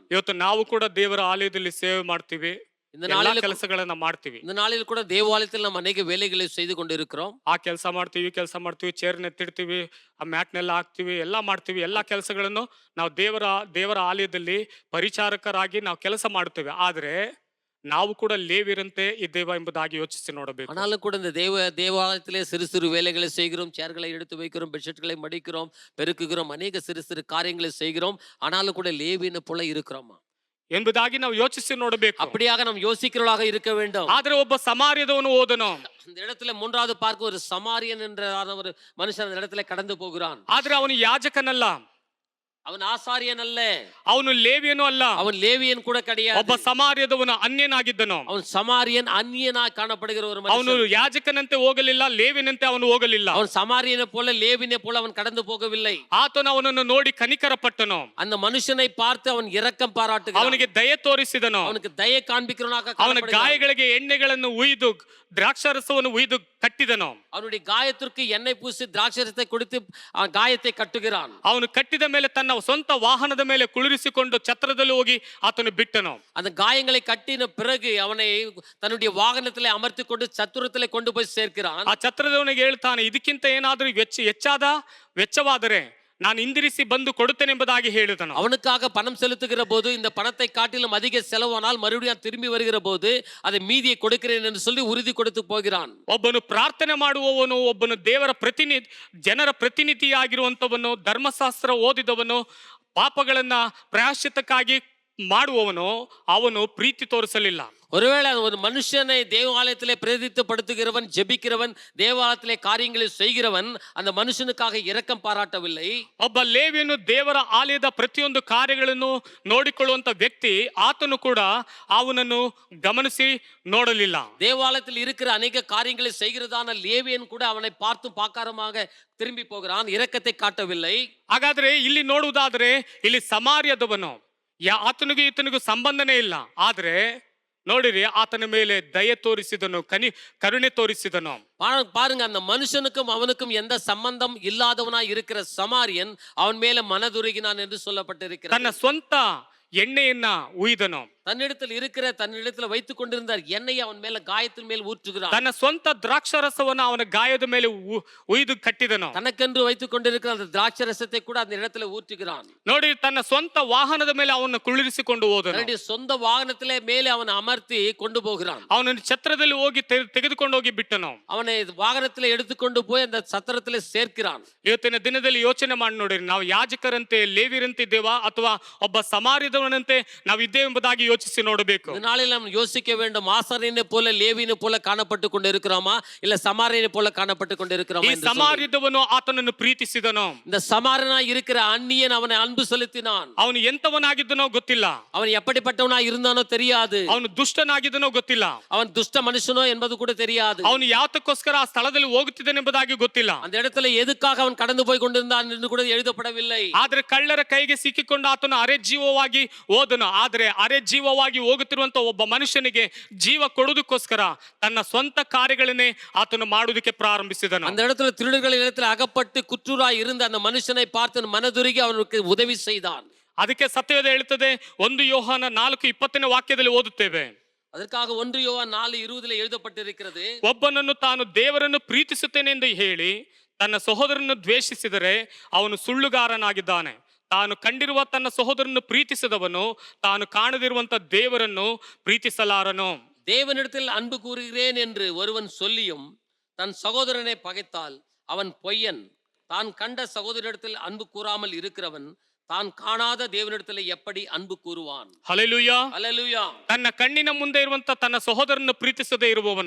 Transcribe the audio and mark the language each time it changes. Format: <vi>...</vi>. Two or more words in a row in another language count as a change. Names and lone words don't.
<kn>ಇವತ್ತು ನಾವು ಕೂಡ ದೇವರ ಆಲಯದಲ್ಲಿ ಸೇವೆ ಮಾಡ್ತೀವಿ,</kn> <ta>இந்த</ta> <kn>ಎಲ್ಲಾ</kn> <ta>நாளில்</ta> <kn>ಕೆಲಸಗಳನ್ನ ಮಾಡ್ತೀವಿ.</kn> <ta>இந்த நாளில் கூட தேவாலயத்தில் நாம் அநேக வேலைகளை செய்து கொண்டிருக்கிறோம்.</ta> <kn>ಆ ಕೆಲಸ ಮಾಡ್ತೀವಿ, ಚೇರ್ ನೆತ್ತಿಡ್ತೀವಿ, ಆ ಮ್ಯಾಟ್ನೆಲ್ಲ ಹಾಕ್ತಿವಿ, ಎಲ್ಲ ಮಾಡ್ತೀವಿ. ಎಲ್ಲಾ ಕೆಲಸಗಳನ್ನು ನಾವು ದೇವರ ಆಲಯದಲ್ಲಿ ಪರಿಚಾರಕರಾಗಿ ನಾವು ಕೆಲಸ ಮಾಡುತ್ತೇವೆ. ಆದ್ರೆ ನಾವು ಕೂಡ ಲೇವಿಯರಂತೆ ಇದ್ದೇವಾ ಎಂಬುದಾಗಿ ಯೋಚಿಸಿ ನೋಡಬೇಕು.</kn> <ta>ஆனாலும் கூட இந்த தேவாலயத்திலே சிறு சிறு வேலைகளை செய்கிறோம், சேர்களை எடுத்து வைக்கிறோம், பெட்ஷீட்களை மடிக்கிறோம், பெருக்குகிறோம், அநேக சிறு சிறு காரியங்களை செய்கிறோம். ஆனாலும் கூட லேவியனை போல இருக்கிறோமா</ta> <kn>ಎಂಬುದಾಗಿ ನಾವು ಯೋಚಿಸಿ ನೋಡಬೇಕು.</kn> <ta>அப்படியாக நாம் யோசிக்கிறவர்களாக இருக்க வேண்டும்.</ta> <kn>ಆದ್ರೆ ಒಬ್ಬ ಸಮಾರ್ಯದವನು ಹೋದನು.</kn> <ta>இந்த இடத்துல மூன்றாவது பார்க்க ஒரு சமாரியன் என்ற ஒரு மனுஷன் அந்த இடத்துல கடந்து போகிறான்.</ta> <kn>ಆದ್ರೆ ಅವನು ಯಾಜಕನಲ್ಲ,</kn> <ta>அவன் ஆசாரியன் அல்ல,</ta> <kn>ಅವನು ಲೇವಿಯನು ಅಲ್ಲ,</kn> <ta>அவன் லேவியன் கூட கிடையாது.</ta> <kn>ಒಬ್ಬ ಸಮಾರ್ಯದವನು ಅನ್ಯನಾಗಿದ್ದನು.</kn> <ta>அவன் சமாரியன் அந்நியனாய் காணப்படுகிற ஒரு</ta> <kn>ಅವನು</kn> <ta>மனுஷன்.</ta> <kn>ಯಾಜಕನಂತೆ ಹೋಗಲಿಲ್ಲ, ಲೇವಿಯನಂತೆ ಅವನು ಹೋಗಲಿಲ್ಲ.</kn> <ta>அவன் சமாரியனை போல லேவியனை போல அவன் கடந்து போகவில்லை.</ta> <kn>ಆತನು ಅವನನ್ನು ನೋಡಿ ಕನಿಕರ ಪಟ್ಟನು,</kn> <ta>அந்த மனுஷனை பார்த்து அவன் இரக்கம் பாராட்டுகிறான்,</ta> <kn>ಅವನಿಗೆ ದಯೆ ತೋರಿಸಿದನು,</kn> <ta>அவனுக்கு தயை காண்பிக்கிறவனாக</ta> <kn>ಅವನ</kn> <ta>காணப்படுகிறான்.</ta> <kn>ಗಾಯಗಳಿಗೆ ಎಣ್ಣೆಗಳನ್ನು ಉಯ್ದು ದ್ರಾಕ್ಷಾರಸವನ್ನು ಉಯ್ದು ಕಟ್ಟಿದನು.</kn> <ta>அவனுடைய காயத்திற்கு எண்ணெய் பூசி திராட்சரசத்தை கொடுத்து காயத்தை கட்டுகிறான்.</ta> <kn>ಅವನು ಕಟ್ಟಿದ ಮೇಲೆ ತನ್ನ ಸ್ವಂತ ವಾಹನದ ಮೇಲೆ ಕುಳಿರಿಸಿಕೊಂಡು ಛತ್ರದಲ್ಲಿ ಹೋಗಿ ಆತನು ಬಿಟ್ಟನು.</kn> <ta>அந்த காயங்களை கட்டின பிறகு அவனை தன்னுடைய வாகனத்திலே அமர்த்தி கொண்டு சத்துரத்திலே கொண்டு போய் சேர்க்கிறான்.</ta> <kn>ಆ ಛತ್ರದವನಿಗೆ ಹೇಳ್ತಾನೆ, ಇದಕ್ಕಿಂತ ಏನಾದ್ರೂ ಹೆಚ್ಚಾದ ವೆಚ್ಚವಾದರೆ ನಾನು ಹಿಂದಿರಿಸಿ ಬಂದು ಕೊಡುತ್ತೇನೆ ಎಂಬುದಾಗಿ ಹೇಳಿದನು.</kn> <ta>அவனுக்காக பணம் செலுத்துகிற போது இந்த பணத்தை காட்டிலும் அதிக செலவானால் மறுபடியும் திரும்பி வருகிற போது அதை மீதியை கொடுக்கிறேன் என்று சொல்லி உறுதி கொடுத்து போகிறான்.</ta> <kn>ಒಬ್ಬನು ಪ್ರಾರ್ಥನೆ ಮಾಡುವವನು, ಒಬ್ಬನು ದೇವರ ಜನರ ಪ್ರತಿನಿಧಿಯಾಗಿರುವಂತವನು, ಧರ್ಮಶಾಸ್ತ್ರ ಓದಿದವನು, ಪಾಪಗಳನ್ನ ಪ್ರಾಯಶ್ಚಿತ್ತಕ್ಕಾಗಿ ಮಾಡುವವನು, ಅವನು ಪ್ರೀತಿ ತೋರಿಸಲಿಲ್ಲ.</kn> <ta>ஒருவேளை ஒரு மனுஷனை தேவாலயத்திலே பிரதித்துப்படுத்துகிறவன், ஜெபிக்கிறவன், தேவாலயத்திலே காரியங்களை செய்கிறவன் அந்த மனுஷனுக்காக இரக்கம் பாராட்டவில்லை.</ta> <kn>ಒಬ್ಬ ಲೇವಿಯನು ದೇವರ ಆಲಯದ ಪ್ರತಿಯೊಂದು ಕಾರ್ಯಗಳನ್ನು ನೋಡಿಕೊಳ್ಳುವಂತ ವ್ಯಕ್ತಿ, ಆತನು ಕೂಡ ಅವನನ್ನು ಗಮನಿಸಿ ನೋಡಲಿಲ್ಲ.</kn> <ta>தேவாலயத்தில் இருக்கிற அநேக காரியங்களை செய்கிறதான லேவியன் கூட அவனை பார்த்து பாக்காரமாக திரும்பி போகிறான், இரக்கத்தை காட்டவில்லை.</ta> <kn>ಹಾಗಾದ್ರೆ ಇಲ್ಲಿ ನೋಡುವುದಾದ್ರೆ ಇಲ್ಲಿ ಸಮಾರ್ಯದವನು, ಆತನಿಗೂ ಈತನಿಗೂ ಸಂಬಂಧನೇ ಇಲ್ಲ. ಆದ್ರೆ ನೋಡಿರಿ, ಆತನ ಮೇಲೆ ದಯೆ ತೋರಿಸಿದನು, ಕರುಣೆ ತೋರಿಸಿದನು.</kn> <ta>பாருங்க, அந்த மனுஷனுக்கும் அவனுக்கும் எந்த சம்பந்தம் இல்லாதவனா இருக்கிற சமாரியன் அவன் மேல மனதுருகினான் என்று சொல்லப்பட்டிருக்கிறது.</ta> <kn>ತನ್ನ ಸ್ವಂತ ಎಣ್ಣೆಯನ್ನ ಉಯ್ದನು,</kn> <ta>தன்னிடத்தில் வைத்துக் கொண்டிருந்தார் எண்ணெயை அவன் மேல காயத்தின் மேல் ஊற்றுகிறான்.</ta> <kn>ತನ್ನ ಸ್ವಂತ ದ್ರಾಕ್ಷಾರಸವನ್ನು ಅವನ ಗಾಯದ ಮೇಲೆ ಉಯ್ದು ಕಟ್ಟಿದನು.</kn> <ta>தனக்கென்று வைத்துக் கொண்டிருக்கிற அந்த திராட்சரசத்தை கூட அந்த இடத்துல ஊற்றுகிறான்.</ta> <kn>ನೋಡಿ, ತನ್ನ ಸ್ವಂತ ವಾಹನದ ಮೇಲೆ ಅವನು ಕುಳ್ಳಿರಿಸಿಕೊಂಡು ಹೋದನು.</kn> <ta>தன்னுடைய சொந்த வாகனத்திலே மேலே அவனை அமர்த்தி கொண்டு போகிறான்.</ta> <kn>ಅವನನ್ನು ಛತ್ರದಲ್ಲಿ ಹೋಗಿ ತೆಗೆದುಕೊಂಡು ಹೋಗಿ ಬಿಟ್ಟನು.</kn> <ta>அவனை வாகனத்திலே எடுத்துக்கொண்டு போய் அந்த சத்திரத்திலே சேர்க்கிறான்.</ta> <kn>ಇವತ್ತಿನ ದಿನದಲ್ಲಿ ಯೋಚನೆ ಮಾಡಿ ನೋಡಿರಿ, ನಾವು ಯಾಜಕರಂತೆ ಲೇವಿಯರಂತೆ ಇದ್ದೇವಾ ಅಥವಾ ಒಬ್ಬ ಸಮಾರ್ಯದವನಂತೆ ನಾವು ಇದ್ದೇವೆ ಎಂಬುದಾಗಿ ಯೋಚಿಸಿ ನೋಡಬೇಕು.</kn> <ta>இந்த நாளில் நாம் யோசிக்க வேண்டும், ஆசாரியனை போல லேவியனை போல காணப்பட்டு கொண்டிருக்கிறோமா இல்ல சமாரியனை போல காணப்பட்டு கொண்டிருக்கிறோமா?</ta> <kn>ಈ ಸಮಾರ್ಯದವನು ಆತನನ್ನು ಪ್ರೀತಿಸಿದನು.</kn> <ta>இந்த சமாரியனா இருக்கிற அந்நியன் அவனை அன்பு செலுத்தினான்.</ta> <kn>ಅವನು ಎಂತವನಾಗಿದ್ದನೋ ಗೊತ್ತಿಲ್ಲ,</kn> <ta>அவன் எப்படிப்பட்டவனா இருந்தானோ தெரியாது,</ta> <kn>ಅವನು ದುಷ್ಟನಾಗಿದ್ದನೋ ಗೊತ್ತಿಲ್ಲ,</kn> <ta>அவன் துஷ்ட மனுஷனோ என்பது கூட தெரியாது,</ta> <kn>ಅವನು ಯಾತಕ್ಕೋಸ್ಕರ ಆ ಸ್ಥಳದಲ್ಲಿ ಹೋಗುತ್ತಿದ್ದಾನೆ ಎಂಬುದಾಗಿ ಗೊತ್ತಿಲ್ಲ,</kn> <ta>அந்த இடத்துல எதுக்காக அவன் கடந்து போய் கொண்டிருந்தான் என்று கூட எழுதப்படவில்லை.</ta> <kn>ಆದ್ರೆ ಕಳ್ಳರ ಕೈಗೆ ಸಿಕ್ಕಿಕೊಂಡು ಆತನು ಅರೆಜೀವವಾಗಿ ಹೋದನು. ಆದ್ರೆ ಅರೆಜೀವವಾಗಿ ಹೋಗುತ್ತಿರುವಂತ ಒಬ್ಬ ಮನುಷ್ಯನಿಗೆ ಜೀವ ಕೊಡುವುದಕ್ಕೋಸ್ಕರ ತನ್ನ ಸ್ವಂತ ಕಾರ್ಯಗಳನ್ನೇ ಆತನು ಮಾಡುವುದಕ್ಕೆ ಪ್ರಾರಂಭಿಸಿದನು.</kn> <ta>அந்த இடத்துல திருடர்களின் இடத்துல அகப்பட்டு குற்றூராய் இருந்த அந்த மனுஷனை பார்த்து மனதுருகி அவனுக்கு உதவி செய்தான்.</ta> <kn>ಅದಕ್ಕೆ ಸತ್ಯವೇದ ಹೇಳುತ್ತದೆ, 1 ಯೋಹಾನ 4:20 ವಾಕ್ಯದಲ್ಲಿ ಓದುತ್ತೇವೆ.</kn> <ta>அதற்காக 1 யோவான் 4:20 எழுதப்பட்டிருக்கிறது,</ta> <kn>ಒಬ್ಬನನ್ನು ತಾನು ದೇವರನ್ನು ಪ್ರೀತಿಸುತ್ತೇನೆ ಎಂದು ಹೇಳಿ ತನ್ನ ಸಹೋದರನನ್ನು ದ್ವೇಷಿಸಿದರೆ ಅವನು ಸುಳ್ಳುಗಾರನಾಗಿದ್ದಾನೆ. ತಾನು ಕಂಡಿರುವ ತನ್ನ ಸಹೋದರನನ್ನು ಪ್ರೀತಿಸಿದವನು ತಾನು ಕಾಣದಿರುವಂತ ದೇವರನ್ನು ಪ್ರೀತಿಸಲಾರನು.</kn> <ta>தேவனிடத்தில் அன்பு கூறுகிறேன் என்று ஒருவன் சொல்லியும் தன் சகோதரனை பகைத்தால் அவன் பொய்யன். தான் கண்ட சகோதரிடத்தில் அன்பு கூறாமல் இருக்கிறவன் தான் காணாத தேவனிடத்தில் எப்படி அன்பு கூறுவான்?</ta> <kn>ಹಲ್ಲೆಲೂಯಾ.</kn> <ta>அல்லேலூயா.</ta> <kn>ತನ್ನ ಕಣ್ಣಿನ ಮುಂದೆ ಇರುವಂತ ತನ್ನ ಸಹೋದರನ್ನು ಪ್ರೀತಿಸದೇ ಇರುವವನು,</kn>